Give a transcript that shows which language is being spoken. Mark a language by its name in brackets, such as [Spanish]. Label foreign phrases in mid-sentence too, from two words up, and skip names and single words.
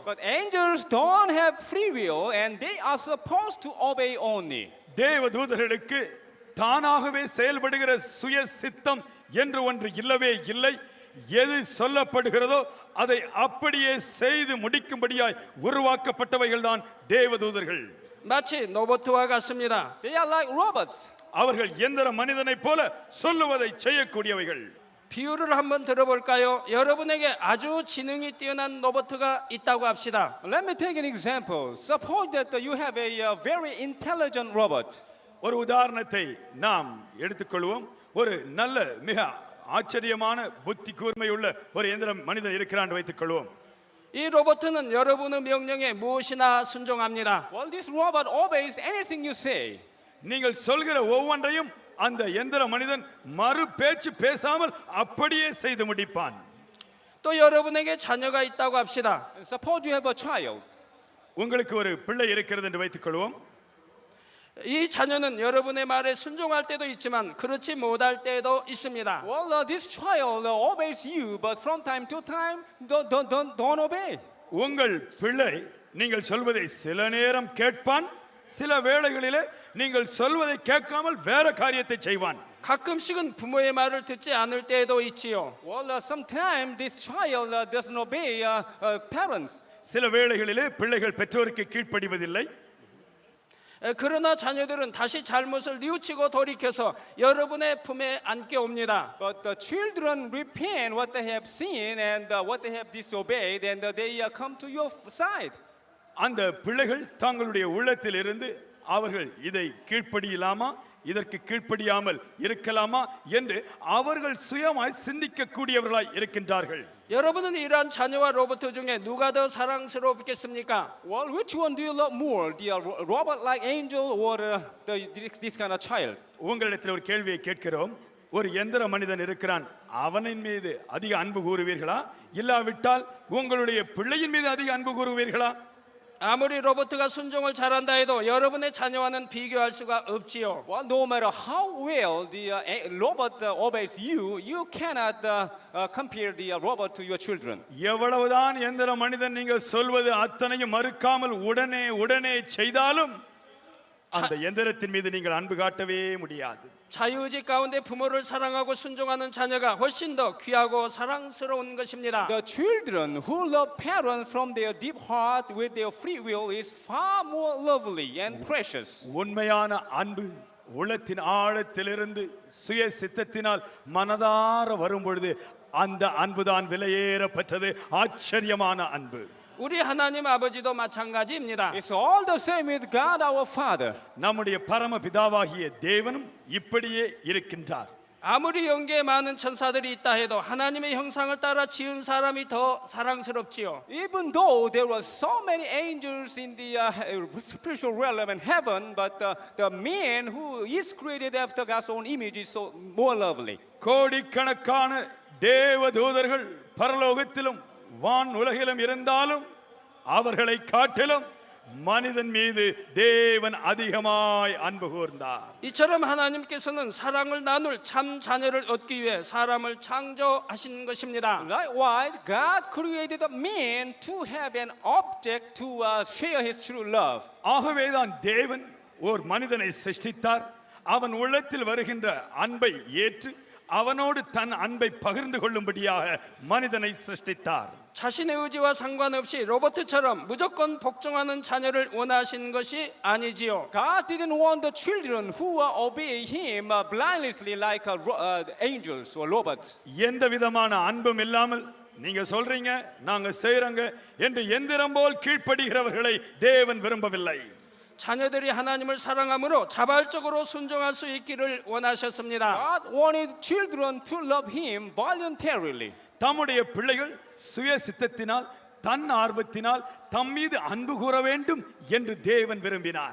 [English] But angels don't have free will and they are supposed to obey only. [Tamil] தேவதூதர்களுக்கு தானாகவே செயல்படுகிற சுய சித்தம் என்று ஒன்று இல்லவே இல்லை. எது சொல்லப்படுகிறதோ அதை அப்படியே செய்து முடிக்கும்படியாய் உருவாக்கப்பட்டவைகள் தான் தேவதூதர்கள். [Korean] 마치 로봇과 같습니다. [English] They are like robots. [Tamil] அவர்கள் எந்திர மனிதனைப் போல சொல்லுவதை செய்யக்கூடியவைகள். [Korean] 비유를 한번 들어볼까요? 여러분에게 아주 지능이 뛰어난 로봇가 있다고 합시다. [English] Let me take an example. Suppose that you have a very intelligent robot. [Tamil] ஒரு உதாரணத்தை நாம் எடுத்துக்கொள்வோம். ஒரு நல்ல மிக ஆச்சரியமான புத்தி கூர்மையுள்ள ஒரு எந்திர மனிதன் இருக்கிறான் வைத்துக் கொள்வோம். [Korean] 이 로봇은 여러분의 명령에 무엇이나 순종합니다. [English] Well, this robot obeys anything you say. [Tamil] நீங்கள் சொல்கிற ஒவ்வொன்றையும் அந்த எந்திர மனிதன் மறு பேச்சு பேசாமல் அப்படியே செய்து முடிப்பான். [Korean] 또 여러분에게 자녀가 있다고 합시다. [English] And suppose you have a child. [Tamil] உங்களுக்கு ஒரு பிள்ளை இருக்கிறது என்று வைத்துக் கொள்வோம். [Korean] 이 자녀는 여러분의 말에 순종할 때도 있지만 그렇지 못할 때도 있습니다. [English] Well, this child obeys you, but from time to time, don't obey. [Tamil] உங்கள் பிள்ளை நீங்கள் சொல்வதை சில நேரம் கேட்பான், சில வேளைகளிலே நீங்கள் சொல்வதை கேட்காமல் வேற காரியத்தை செய்வான். [Korean] 가끔씩은 부모의 말을 듣지 않을 때도 있지요. [English] Well, sometimes this child doesn't obey parents. [Tamil] சில வேளைகளிலே பிள்ளைகள் பெற்றோருக்கு கீழ்ப்படிவதில்லை. [Korean] 그러나 자녀들은 다시 잘못을 뉘우치고 돌이켜서 여러분의 품에 안게 옵니다. [English] But the children repent what they have seen and what they have disobeyed, and they come to your side. [Tamil] அந்த பிள்ளைகள் தங்களுடைய உள்ளத்தில் இருந்து அவர்கள் இதை கீழ்ப்படியலாமா, இதற்கு கீழ்ப்படியாமல் இருக்கலாமா என்று அவர்கள் சுயமாய் சிந்திக்கக்கூடியவர்களாய் இருக்கின்றார்கள். [Korean] 여러분은 이러한 자녀와 로봇 중에 누가 더 사랑스럽겠습니까? [English] Well, which one do you love more, the robot-like angel or this kind of child? [Tamil] உங்களிடத்தில் ஒரு கேள்வியை கேட்கிறோம். ஒரு எந்திர மனிதன் இருக்கிறான், அவனின் மீது அதிக அன்பு கூறுவீர்களா, இல்லாவிட்டால் உங்களுடைய பிள்ளையின் மீது அதிக அன்பு கூறுவீர்களா? [Korean] 아무리 로봇가 순종을 잘한다 해도 여러분의 자녀와는 비교할 수가 없지요. [English] Well, no matter how well the robot obeys you, you cannot compare the robot to your children. [Tamil] எவ்வளவுதான் எந்திர மனிதன் நீங்கள் சொல்வது அத்தனையும் மறுக்காமல் உடனே செய்தாலும் அந்த எந்திரத்தின் மீது நீங்கள் அன்பு காட்டவே முடியாது. [Korean] 자유의지 가운데 부모를 사랑하고 순종하는 자녀가 훨씬 더 귀하고 사랑스러운 것입니다. [English] The children who love parents from their deep heart with their free will is far more lovely and precious. [Tamil] உண்மையான அன்பு உள்ளத்தின் ஆழத்திலிருந்து சுய சித்தத்தினால் மனதார வரும் பொழுது அந்த அன்புதான் விலையேறப்பட்டது, ஆச்சரியமான அன்பு. [Korean] 우리 하나님 아버지도 마찬가지입니다. [English] It's all the same with God our Father. [Tamil] நம்முடைய பரம பிதாவாகிய தேவனும் இப்படியே இருக்கின்றார். [Korean] 아무리 영계에 많은 천사들이 있다 해도 하나님의 형상을 따라 지은 사람이 더 사랑스럽지요. [English] Even though there were so many angels in the spiritual realm in heaven, but the man who is created after God's own image is so more lovely. [Tamil] கோடிக்கணக்கான தேவதூதர்கள் பரலோகத்திலும் வான் உலகிலும் இருந்தாலும் அவர்களை காட்டிலும் மனிதன் மீது தேவன் அதிகமாய் அன்பு கூர்ந்தார். [Korean] 이처럼 하나님께서는 사랑을 나눌 참 자녀를 얻기 위해 사람을 창조하신 것입니다. [English] Likewise, God created a man to have an object to share his true love. [Tamil] ஆகவேதான் தேவன் ஓர் மனிதனை சிருஷ்டித்தார். அவன் உள்ளத்தில் வருகின்ற அன்பை ஏற்று அவனோடு தன் அன்பை பகிர்ந்து கொள்ளும்படியாக மனிதனை சிருஷ்டித்தார். [Korean] 자신의 의지와 상관없이 로버트처럼 무조건 복종하는 자녀를 원하신 것이 아니지요. [English] God didn't want the children who obey Him blindly like angels or robots. [Tamil] எந்த விதமான அன்பும் இல்லாமல் நீங்க சொல்றீங்க நாங்க செய்றோங்க என்று எந்திரம் போல் கீழ்ப்படுகிறவர்களை தேவன் விரும்பவில்லை. [Korean] 자녀들이 하나님을 사랑함으로 자발적으로 순종할 수 있기를 원하셨습니다. [English] God wanted children to love Him voluntarily. [Tamil] தம்முடைய பிள்ளைகள் சுய சித்தத்தினால் தன் ஆர்வத்தினால் தம் மீது அன்பு கூற வேண்டும் என்று தேவன் விரும்பினார்.